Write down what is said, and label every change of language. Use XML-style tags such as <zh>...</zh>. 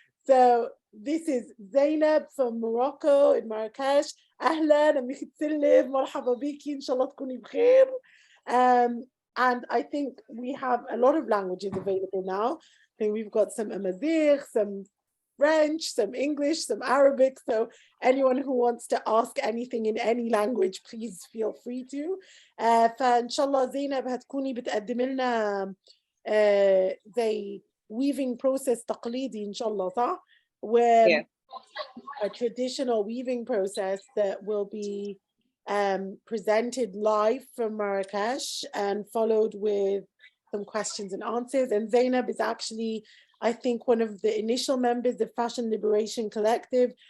<en>So this is Zeinab from Morocco in Marrakesh.</en> <ar>أهلا أمي تسلم مرحبا بيكي إن شاء الله تكوني بخير.</ar> <en>And I think we have a lot of languages available now. I think we've got some Amazigh, some French, some English, some Arabic. So anyone who wants to ask anything in any language, please feel free to.</en> <ar>فإن شاء الله زينب هتكوني بتقدم لنا زي</ar> <en>weaving process</en> <ar>تقليدي إن شاء الله صح؟</ar> <en>Yeah. A traditional weaving process that will be presented live from Marrakesh and followed with some questions and answers. And Zeinab is actually, I think, one of the initial members of Fashion Liberation Collective.</en>